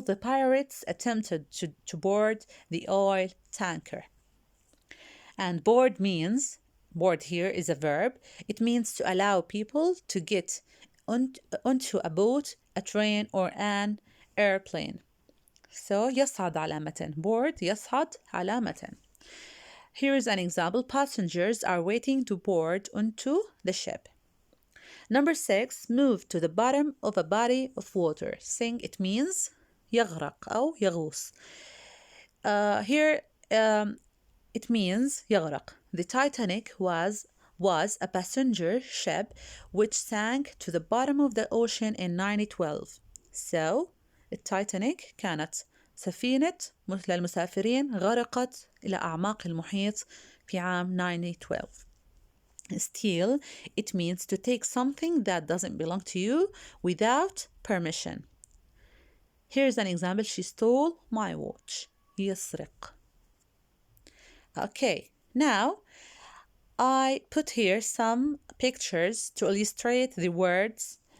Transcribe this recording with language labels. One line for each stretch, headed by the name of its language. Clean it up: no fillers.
English: The pirates attempted to board the oil tanker. And board means, board here is a verb. It means to allow people to get onto a boat, a train, or an airplane.
Arabic: So يصعد على متن. Board يصعد على متن.
English: Here is an example. Passengers are waiting to board onto the ship. Number 6, move to the bottom of a body of water. Sink, it means
Arabic: يغرق أو يغوص.
English: Here it means يغرق. The Titanic was a passenger ship which sank to the bottom of the ocean in 1912.
Arabic: So, التايتانيك كانت سفينة للمسافرين غرقت إلى أعماق المحيط في عام 1912.
English: Steal, it means to take something that doesn't belong to you without permission. Here's an example. She stole my watch. يسرق. Okay, now I put here some pictures to illustrate the words.